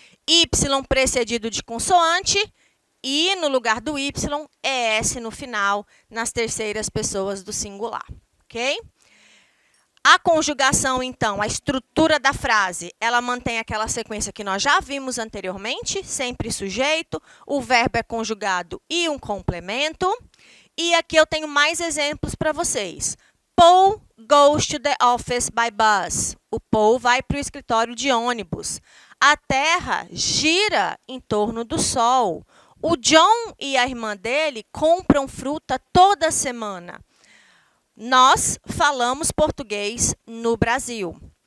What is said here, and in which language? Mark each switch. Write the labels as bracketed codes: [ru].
[pt] Y precedido de consoante, I no lugar do Y, ES no final, nas terceiras pessoas do singular, ok? A conjugação, então, a estrutura da frase, ela mantém aquela sequência que nós já vimos anteriormente, sempre sujeito, o verbo é conjugado e um complemento. E aqui eu tenho mais exemplos para vocês. [en] Paul goes to the office by bus. [pt] O Paul vai para o escritório de ônibus. A Terra gira em torno do Sol. O John e a irmã dele compram fruta toda semana. Nós falamos português no Brasil.